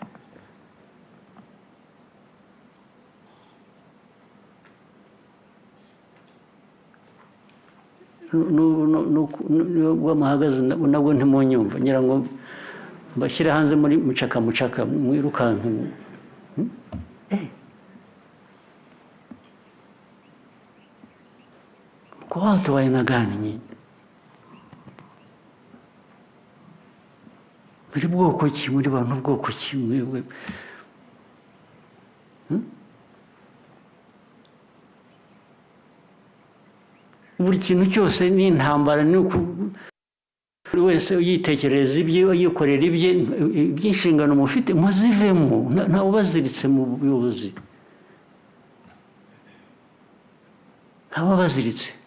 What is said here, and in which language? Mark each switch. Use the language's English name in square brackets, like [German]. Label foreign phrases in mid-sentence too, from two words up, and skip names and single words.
[Kinyarwanda] Nubwo muhagaze nabwo ntimunyumva, ngira ngo mbashyire hanze muri mucaka mwirukanka. [Swahili] Kwa watu wa aina gani nyinyi? [Kinyarwanda] Muri bwoko ki? Muri bantu bwoko ki mwebwe? Buri kintu cyose ni intambara, ni buri wese yitekereza ibye, yikorera ibye, iby'inshingano mufite muzivemo, ntawe ubaziritse mu buyobozi, ntawe ubaziritse.